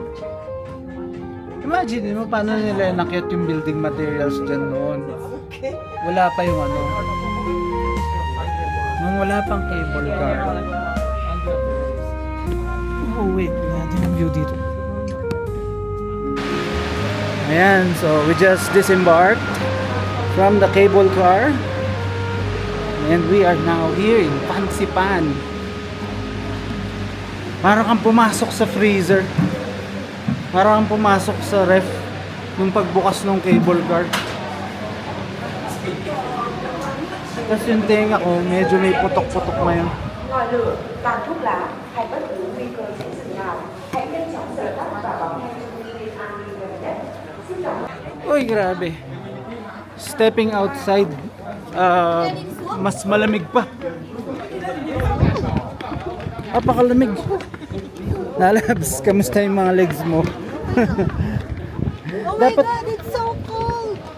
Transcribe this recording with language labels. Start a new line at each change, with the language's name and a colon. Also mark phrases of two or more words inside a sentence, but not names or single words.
Filipino: Imagine mo paano nila nakit yung
English: building materials
Filipino: dyan noon. Wala pa yung ano. Nung wala pang
English: cable car. Oh wait,
Filipino: natin yung view dito. Ayan,
English: so we just disembarked from the cable car. And we are now here in Pansipan.
Filipino: Parang kang pumasok sa freezer. Parang kang pumasok sa ref nung pagbukas ng
English: cable car.
Filipino: Tapos yung tenga ko, medyo may putok-putok na yun.
Vietnamese: ngọn lửa, tàn thuốc lá hay bất cứ nguy cơ cháy rừng nào, hãy nhanh chóng dập tắt và báo ngay cho nhân viên an ninh gần nhất. Xin cảm ơn.
Filipino: Uy, grabe.
English: Stepping outside,
Filipino: mas malamig pa. Apakalamig. Lalabs, kamusta yung mga legs mo?
English: Oh my
Filipino: Dapat-
English: God, it's so cold!